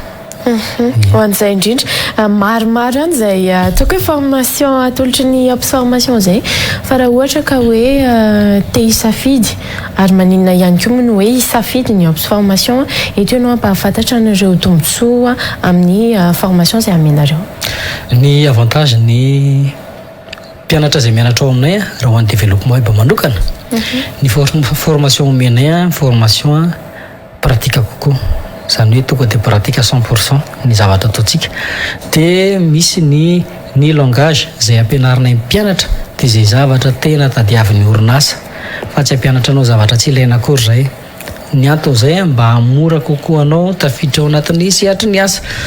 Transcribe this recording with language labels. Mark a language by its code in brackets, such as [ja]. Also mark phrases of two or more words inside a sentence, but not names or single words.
[mg] ho an'izay indrindra maromaro any zay ataoko hoe formation atolotry ny ops formation zay fa raha ohatra ka hoe te hisafidy ary maninona ihany koa moa no hoe hisafidy ny ops formation eto ianao ampahafantatra anareo tombontsoa amin'ny formation zay amenareo ny avantage ny mpianatra zay mianatra ao aminay raha ho an'ny [fr] développement web [mg] manokana ny formation omenay [fr] formation pratique [mg] kokoa zany hoe tonga de [fr] pratique à 100% [mg] ny zavatra ataontsika de misy ny langage zay ampianarinay mpianatra de zay zavatra tena tadiavin'ny orinasa fa tsy ampianatra anao zavatra tsy ilaina akory zay ny antony zay mba hamora kokoa anao tafiditra ao anatin'ny sehatry ny asa